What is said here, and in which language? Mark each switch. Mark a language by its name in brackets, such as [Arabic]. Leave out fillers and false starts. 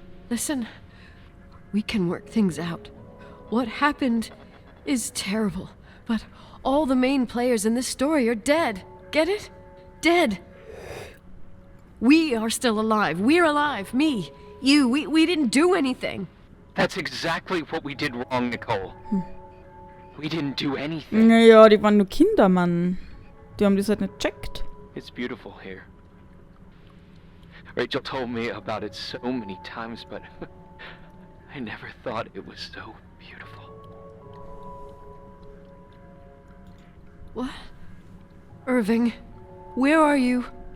[English] Listen, we can work things out. What happened is terrible, but all the main players in this story are dead. Get it? Dead. We are still alive. We're alive. Me, you, we didn't do anything. That's exactly what we did wrong, Nicole. We didn't do anything. [German] Naja, die waren nur Kinder, Mann. Die haben das halt nicht checkt. [English] It's beautiful here. Rachel told me about it so many times, but I never thought it was so beautiful. What? Irving, where are you?